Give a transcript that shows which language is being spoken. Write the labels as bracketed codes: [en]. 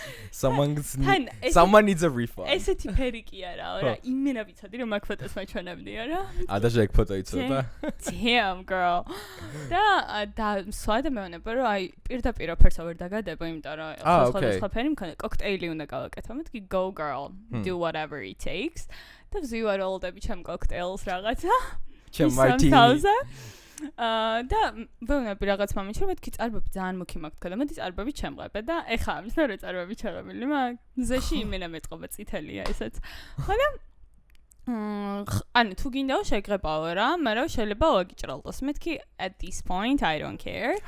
[en] Someone needs a refund. [ka] ესეთი ფერი კი არაო რა. იმენა ვიცოდი რომ აქ ფოტოს მაჩვენებდია რა. ადაჟე ეგ ფოტო იცოდა. [en] Damn girl. [ka] და სვადა მეუბნება რომ აი პირდაპირ ოფერსა ვერ დაგადება, იმიტომ რომ სხვადასხვა ფერი მქონდა, კოქტეილი უნდა გავაკეთო. [en] მეთქი go girl, do whatever it takes. [ka] და ვზივარ ოლდები ჩემ კოქტეილს რაღაცა. ჩემ მარტინი. და ვეუბნები რაღაც მომენტში რომ მეთქი წარბები ძალიან მუქი მაქვს თქო და მოდი წარბები ჩემღებე და ეხა ამის რა წარბები ჩემღებილი მაქვს ზეში იმენა მეწყობა წითელია ესეც ხოლო ანუ თუ გინდაო შეგღებაო რა მაგრამ შეიძლება ვაგიჭრალდოს მეთქი [en] at this point I don't care